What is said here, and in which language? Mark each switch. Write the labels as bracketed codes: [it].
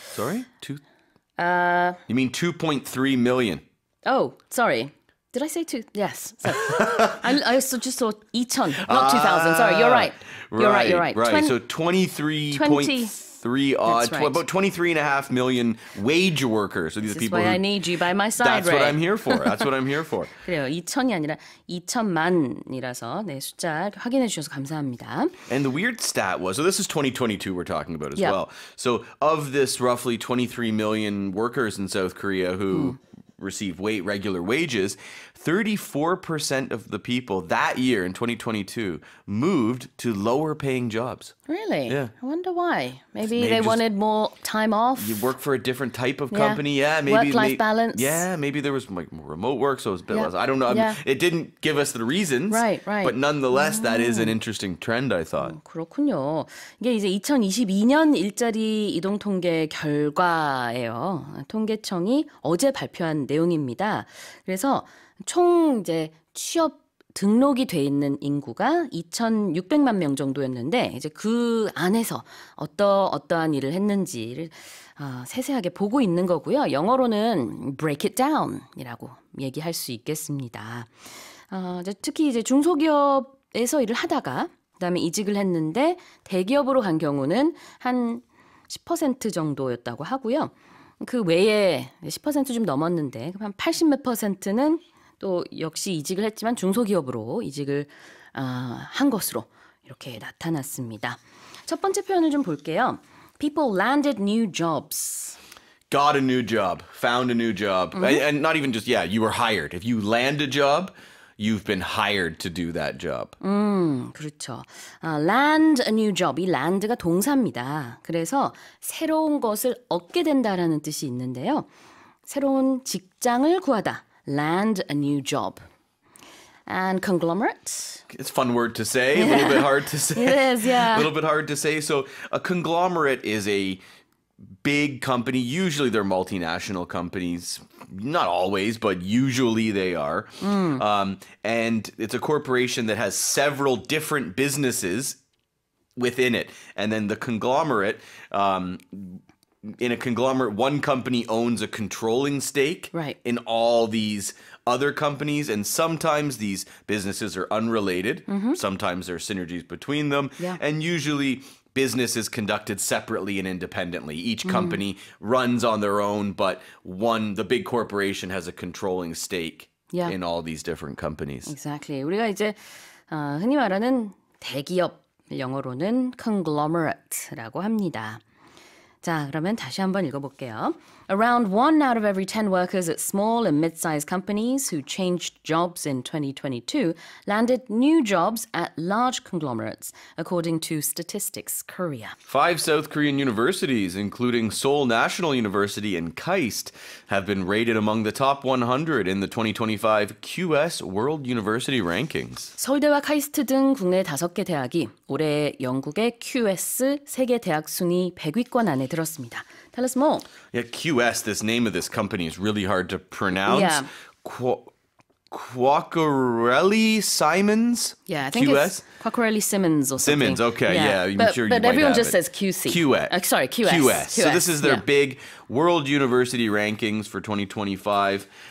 [en] Sorry? You mean 2.3 million? Oh, sorry. Did I say two? Yes. So, I also just saw 2,000, not 2,000. Sorry, you're right. You're right. Right. So 23.3 odd, That's right. about 23.5 million wage workers. So these are This is people why who. I need you by my side, That's Ray. what I'm here for. That's what I'm here for. [ko] 그래요. 2천이 아니라 2천만이라서 네, 숫자 확인해 주셔서 감사합니다. [en] And the weird stat was, so this is 2022 we're talking about as Yeah. well. So of this roughly 23 million workers in South Korea who receive regular wages, 34% of the people that year in 2022 moved to lower paying jobs. Really? Yeah. I wonder why. Maybe Maybe they just- wanted more time off. You work for a different type of Yeah. company. Yeah, maybe Work-life balance. Yeah, maybe there was like more remote work, so it was a bit Yeah. less. I don't know. I mean, Yeah. it didn't give us the reasons. Right. But nonetheless, that is an interesting trend, I thought. [ko] 그렇군요. 이게 이제 2022년 일자리 이동 통계 결과예요. 통계청이 어제 발표한 내용입니다. 그래서 총 이제 취업 등록이 돼 있는 인구가 2,600만 명 정도였는데 이제 그 안에서 어떠한 일을 했는지를 세세하게 보고 있는 거고요. 영어로는 [en] break it down [ko] 이라고 얘기할 수 있겠습니다. 이제 특히 이제 중소기업에서 일을 하다가 그다음에 이직을 했는데 대기업으로 간 경우는 한 10% 정도였다고 하고요. 그 외에 10% 좀 넘었는데 한 80몇 %는 또 역시 이직을 했지만 중소기업으로 이직을 한 것으로 이렇게 나타났습니다. 첫 번째 표현을 좀 볼게요. [en] People landed new jobs. Got a new job, found a new job. And not even just, you were hired. If you land a job, you've been hired to do that job. [ko] 그렇죠. [en] land a new job. [ko] 이 land가 동사입니다. 그래서 새로운 것을 얻게 된다라는 뜻이 있는데요. 새로운 직장을 구하다. [en] Land a new job. And conglomerate. It's a fun word to say, a little bit hard to say. It is, yeah. A little bit hard to say. So a conglomerate is a big company. Usually they're multinational companies. Not always, but usually they are. And it's a corporation that has several different businesses within it. And then the conglomerate, in a conglomerate, one company owns a controlling stake Right. in all these other companies, and sometimes these businesses are unrelated. Sometimes there are synergies between them, Yeah. and usually business is conducted separately and independently. Each company runs on their own, but the big corporation has a controlling stake Yeah. in all these different companies. Exactly. [ko] 우리가 이제 흔히 말하는 대기업 영어로는 conglomerate라고 합니다. 자, 그러면 다시 한번 읽어볼게요. [en] Around 1 out of every 10 workers at small and mid-sized companies who changed jobs in 2022 landed new jobs at large conglomerates, according to Statistics Korea. 5 South Korean universities, including Seoul National University and KAIST, have been rated among the top 100 in the 2025 QS World University Rankings. [ko] 서울대와 카이스트 등 국내 5개 대학이 올해 영국의 QS 세계 대학 순위 100위권 안에 들었습니다. [en] Tell us more. Yeah, QS, this name of this company is really hard to pronounce. Yeah. Quacquarelli Simons? Yeah, I think QS? it's Quacquarelli Simmons or something. Simmons, okay, yeah, I'm but, sure you but might everyone have just it. says QC. QS. Sorry, QS. QS. So this is their yeah. big World University Rankings for 2025.